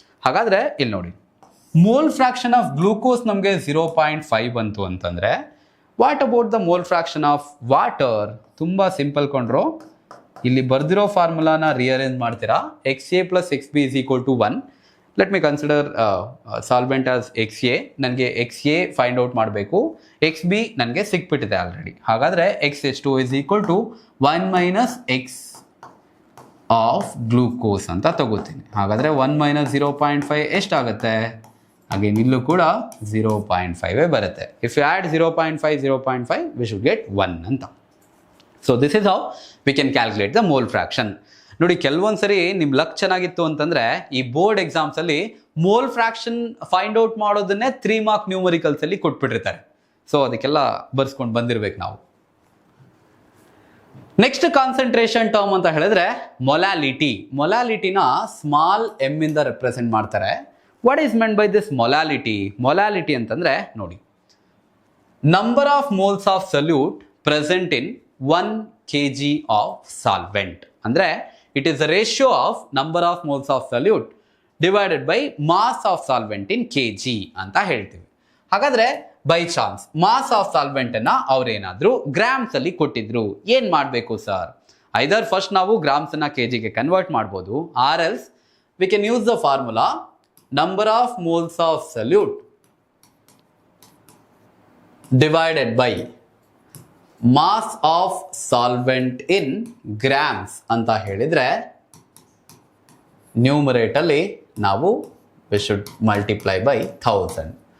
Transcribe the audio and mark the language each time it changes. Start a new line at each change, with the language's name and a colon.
Kannada: ಹಾಗಾದ್ರೆ ಇಲ್ಲಿ ನೋಡಿ,
English: mole fraction of glucose
Kannada: ನಮಗೆ 0.5 ಬಂತು ಅಂತಂದ್ರೆ
English: What about the mole fraction of water?
Kannada: ತುಂಬಾ ಸಿಂಪಲ್ ಕೊಂಡ್ರು. ಇಲ್ಲಿ ಬರ್ದಿರೋ ಫಾರ್ಮುಲಾನ ರಿಅರೇಂಜ್ ಮಾಡ್ತೀರಾ.
English: XA plus XB is equal to 1. Let me consider solvent as XA.
Kannada: ನನಗೆ XA ಫೈಂಡ್ ಔಟ್ ಮಾಡಬೇಕು, XB ನನಗೆ ಸಿಕ್ಬಿಟ್ಟಿದೆ ಆಲ್ರೆಡಿ. ಹಾಗಾದರೆ
English: XH2 is equal to 1 minus X of glucose
Kannada: ಅಂತ ತಗೋತೀನಿ. ಹಾಗಾದರೆ 1 minus 0.5 ಎಷ್ಟಾಗುತ್ತೆ? ಅಗೇನ್ ಇಲ್ಲೂ ಕೂಡ 0.5 ಬರುತ್ತೆ.
English: If you add 0.5 we should get 1 ಅಂತ. So this is how we can calculate the mole fraction.
Kannada: ನೋಡಿ, ಕೆಲವೊಂದ್ಸರಿ ನಿಮ್ಮ ಲಕ್ ಚೆನ್ನಾಗಿತ್ತು ಅಂತಂದ್ರೆ ಈ ಬೋರ್ಡ್ ಎಕ್ಸಾಮ್ಸ್ ಅಲ್ಲಿ mole fraction find out ಮಾಡೋದನ್ನೇ 3 mark numericals ಅಲ್ಲಿ ಕೊಟ್ಬಿಟ್ಟಿರ್ತಾರೆ. ಸೊ ಅದಕ್ಕೆಲ್ಲ ಬರ್ಸ್ಕೊಂಡು ಬಂದಿರ್ಬೇಕು ನಾವು. ನೆಕ್ಸ್ಟ್ ಕಾನ್ಸಂಟ್ರೇಷನ್ ಟರ್ಮ್ ಅಂತ ಹೇಳಿದ್ರೆ ಮೊಲಾಲಿಟಿ. ಮೊಲಾಲಿಟಿನ ಸ್ಮಾಲ್ ಎಮ್ ಇಂದ ರೆಪ್ರೆಸೆಂಟ್ ಮಾಡ್ತಾರೆ.
English: What is meant by this molality?
Kannada: Molality ಅಂತಂದ್ರೆ ನೋಡಿ,
English: Number of moles of solute present in 1 kg of solvent.
Kannada: ಅಂದ್ರೆ
English: it is the ratio of number of moles of solute divided by mass of solvent in kg
Kannada: ಅಂತ ಹೇಳ್ತೀವಿ. ಹಾಗಾದ್ರೆ by chance mass of solvent ಅನ್ನ ಅವ್ರೇನಾದ್ರೂ grams ಅಲ್ಲಿ ಕೊಟ್ಟಿದ್ರು, ಏನ್ ಮಾಡಬೇಕು sir?
English: either first
Kannada: ನಾವು ಗ್ರಾಮ್ಸ್ ಅನ್ನ ಕೆಜಿಗೆ ಕನ್ವರ್ಟ್ ಮಾಡ್ಬೋದು,
English: or else we can use the formula number of moles of solute divided by mass of solvent in grams
Kannada: ಅಂತ ಹೇಳಿದ್ರೆ ನ್ಯೂಮರೇಟಲ್ಲಿ ನಾವು
English: We should multiply by 1000.